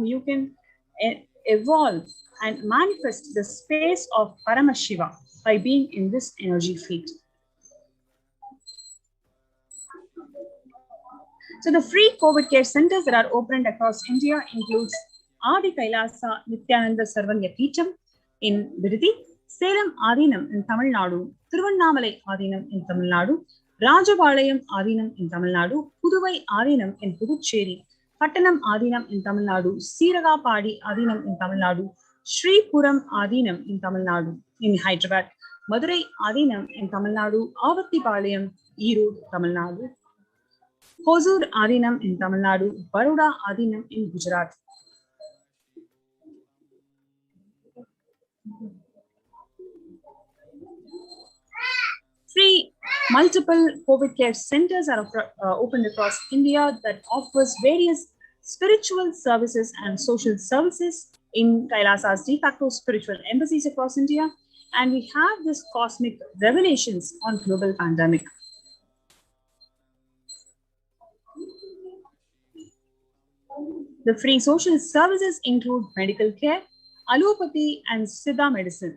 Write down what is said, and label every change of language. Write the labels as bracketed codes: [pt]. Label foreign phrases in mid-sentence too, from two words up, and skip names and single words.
[en] You can evolve and manifest the space of Paramashiva by being in this energy field. So the free COVID care centers that are opened across India includes Adi Kailasa Nithyananda Sarvanya Peetham in Viridi, Salem Adinam in Tamil Nadu, Thiruvannamalai Adinam in Tamil Nadu, Rajapalayam Adinam in Tamil Nadu, Puduvai Adinam in Puducherry, Pattanam Adinam in Tamil Nadu, Siragapadi Adinam in Tamil Nadu, Sri Puram Adinam in Tamil Nadu, in Hyderabad, Madurai Adinam in Tamil Nadu, Avattipalayam, Erode, Tamil Nadu, Hosur Adinam in Tamil Nadu, Baroda Adinam in Gujarat. Free multiple COVID care centers are opened across India that offers various spiritual services and social services in Kailasa's de facto spiritual embassies across India. And we have this cosmic revelations on global pandemic. The free social services include medical care, allopathy, and Siddha medicine.